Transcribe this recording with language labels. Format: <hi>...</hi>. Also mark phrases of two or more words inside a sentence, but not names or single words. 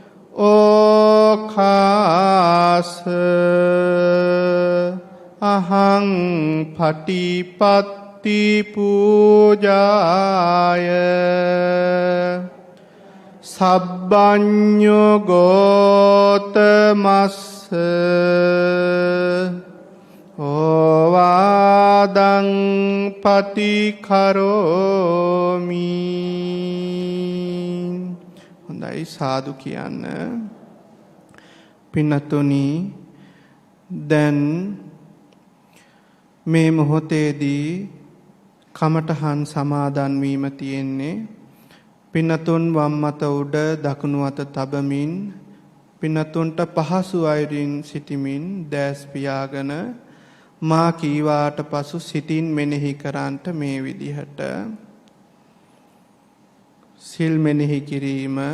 <pi>ඕකාස අහං පටිපත්ති පූජාය සබ්බඤ්ඤෝ ගෝතමස්ස ඕවාදං පටිකරෝමි.</pi> <si>හොඳයි සාදු කියන්න. පින්නතුනි දැන් මේ මොහොතේදී කමඨහන් සමාදන් වීම තියෙන්නේ. පින්නතුන් වම් අත උඩ දකුණු අත තබමින් පින්නතුන්ට පහසු අයුරින් සිටිමින් දැස් පියාගෙන මා කීවාට පසු සිතින් මෙනෙහි කරන්ට මේ විදිහට සිල් මෙනෙහි කිරීම.</si>